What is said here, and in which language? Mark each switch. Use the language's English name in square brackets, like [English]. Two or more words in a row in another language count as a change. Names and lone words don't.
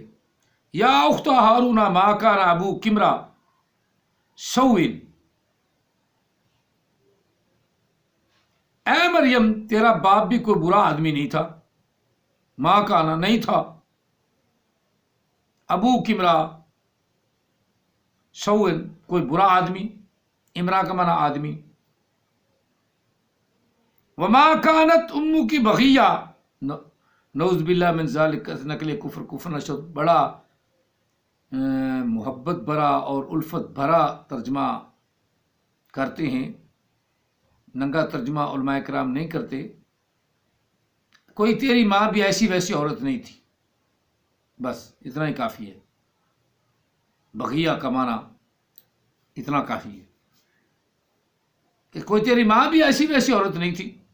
[Arabic] یا اخت ہارون ما کان ابوک امرا سوء، [Urdu] اے مریم تیرا باپ بھی کوئی برا آدمی نہیں تھا، ماں کانا نہیں تھا، [Arabic] ابوک امرا سوء [Urdu] کوئی برا آدمی، امرا کا معنی آدمی، [Arabic] وما کانت امک بغیہ، نعوذ باللہ من ذالک، [Persian] نقل کفر نشد، [Urdu] بڑا محبت بھرا اور الفت بھرا ترجمہ کرتے ہیں، ننگا ترجمہ علماء کرام نہیں کرتے۔ کوئی تیری ماں بھی ایسی ویسی عورت نہیں تھی، بس اتنا ہی کافی ہے، بغیہ کا معنی اتنا کافی ہے کہ کوئی تیری ماں بھی ایسی ویسی عورت نہیں تھی۔